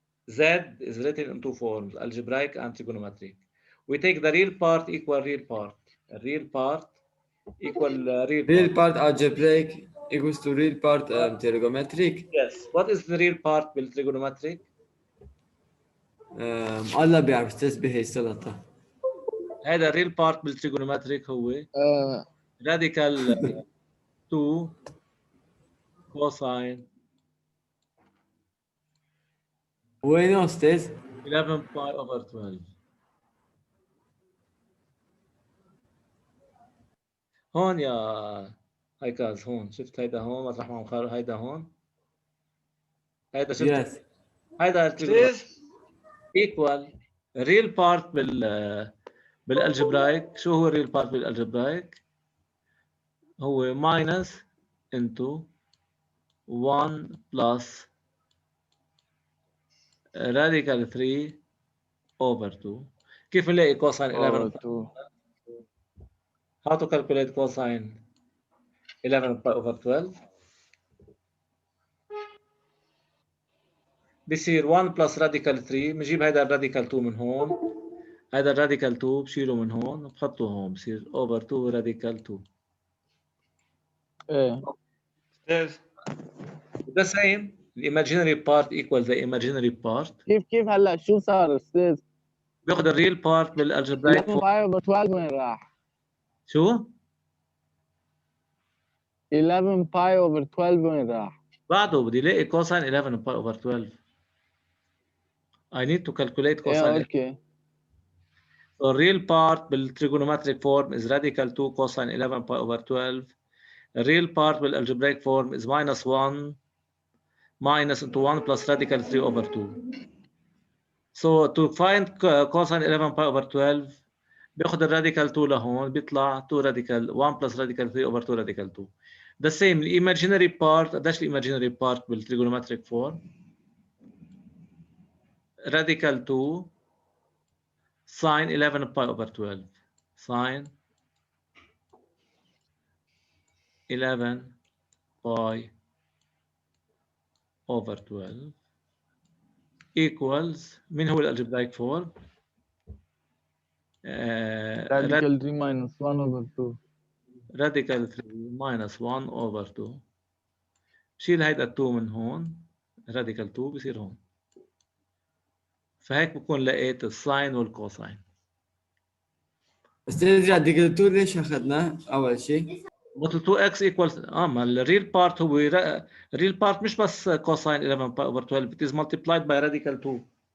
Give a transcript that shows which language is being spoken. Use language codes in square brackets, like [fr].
[en] Z is written in two forms, algebraic and trigonometric. We take the real part equal real part. Real part equal real part. Real part algebraic equals to real part trigonometric. Yes. What is the real part بالtrigonometric? [ar] الله بيعرف استاذ بهي السلطة. [en] هذا real part بالtrigonometric هو radical 2 cosine [ar] وينه استاذ؟ [en] 11 pi over 12. [ar] هون يا هيكاز هون شفت هيدا هون مطرح ما مخار هيدا هون هيدا شفت [en] yes [ar] هيدا [en] Please. equal real part بالالجبرايك. [ar] شو هو الريل بارت بالالجبرايك؟ هو [en] minus into 1 plus radical 3 over 2. [ar] كيف نلاقي cosine 11؟ [en] How to calculate cosine 11 pi over 12؟ [ar] بصير 1 plus radical 3 بنجيب هيدا الراديكال 2 من هون، هيدا الراديكال 2 بشيله من هون وبحطه هون بصير over 2 radical 2. ايه [en] Yes. The same the imaginary part equals the imaginary part. [ar] كيف هلا شو صار استاذ؟ بياخد الريل بارت بالالجبرايك 11 باي اوفر 12 وين راح؟ شو؟ 11 باي اوفر 12 وين راح؟ بعده بدي الاقي cosine 11 باي over 12. [en] I need to calculate cosine 11. [ar] اوكي. [en] So real part بالtrigonometric form is radical 2 cosine 11 pi over 12. The real part بالalgebraic form is minus 1 minus into 1 plus radical 3 over 2. So to find cosine 11 pi over 12 [ar] بياخد الراديكال 2 لهون بيطلع [en] 2 radical 1 plus radical 3 over 2 radical 2. The same imaginary part قديش imaginary part بالtrigonometric form radical 2 sine 11 pi over 12 sine 11 pi over 12 equals [ar] من هو الالجبرايك فورم؟ راديكال 3 minus 1 over 2. [en] radical 3 minus 1 over 2. [ar] بشيل هيدا 2 من هون radical 2 بصير هون. فهيك بكون لقيت الساين والكوساين. بس ترجع ديجريتور ليش اخذناه اول شيء؟ مثل 2x equals ما الريل بارت هو الريل بارت مش بس كوساين 11 باي over 12 [en] it is multiplied by radical 2.